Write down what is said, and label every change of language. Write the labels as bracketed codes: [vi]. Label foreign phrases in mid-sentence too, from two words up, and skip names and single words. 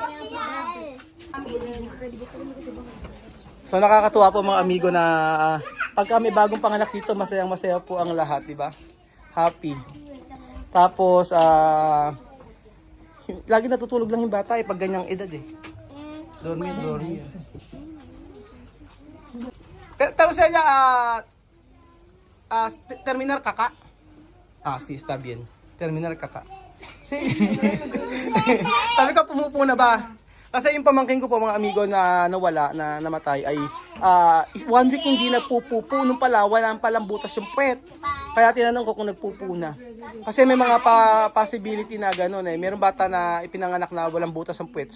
[tl] So nakakatuwa po mga amigo na pagka may bagong panganak dito, masayang-masaya po ang lahat, di ba? Happy. Tapos lagi natutulog lang yung bata pag ganyang edad Dormir. [es] Pero Celia, terminar kaka? Sí, está bien. Terminar kaka. Sí. [tl] Sabi ko, pumupuna ba? Kasi yung pamangkin ko po mga amigo na nawala, na namatay ay 1 week hindi nagpupupo. Nung pala, walang palang butas yung puwet. Kaya tinanong ko kung nagpupo na. Kasi may mga possibility na gano'n Merong bata na ipinanganak na walang butas ang puwet.